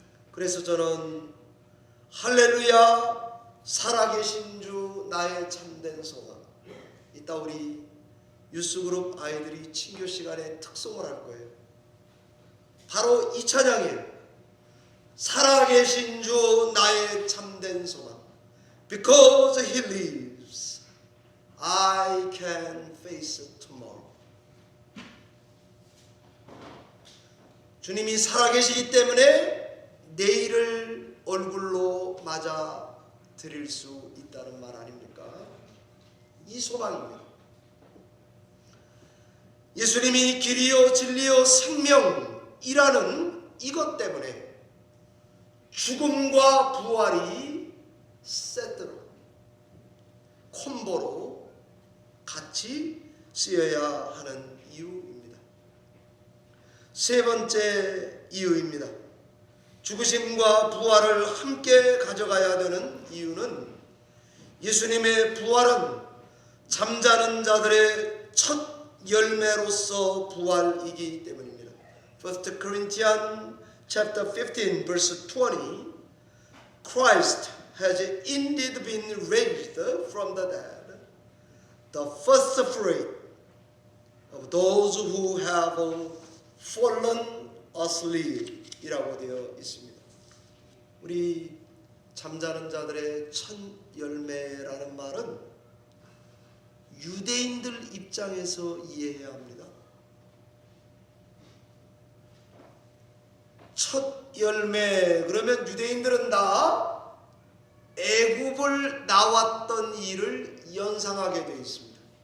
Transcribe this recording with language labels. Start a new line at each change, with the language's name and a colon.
Korean: 그래서 저는 할렐루야 살아계신 주 나의 참된 소망, 이따 우리 유스그룹 아이들이 친교 시간에 특송을 할 거예요. 바로 이 찬양이에요. 살아계신 주 나의 참된 소망.
English: Because he lives, I can face tomorrow.
Korean: 주님이 살아계시기 때문에 내일을 얼굴로 맞아 드릴 수 있다는 말 아닙니까? 이 소망입니다. 예수님이 길이요 진리요 생명이라는 이것 때문에 죽음과 부활이 세트로 콤보로 같이 쓰여야 하는 이유입니다. 세 번째 이유입니다. 죽으심과 부활을 함께 가져가야 되는 이유는 예수님의 부활은 잠자는 자들의 첫 열매로서 부활이기 때문입니다.
English: 1 Corinthians chapter 15 verse 20, Christ has indeed been raised from the dead, the first fruit of those who have fallen asleep
Korean: 이라고 되어 있습니다. 우리 잠자는 자들의 첫 열매라는 말은 유대인들 입장에서 이해해야 합니다. 첫 열매 그러면 유대인들은 다 애굽을 나왔던 일을 연상하게 되어 있습니다.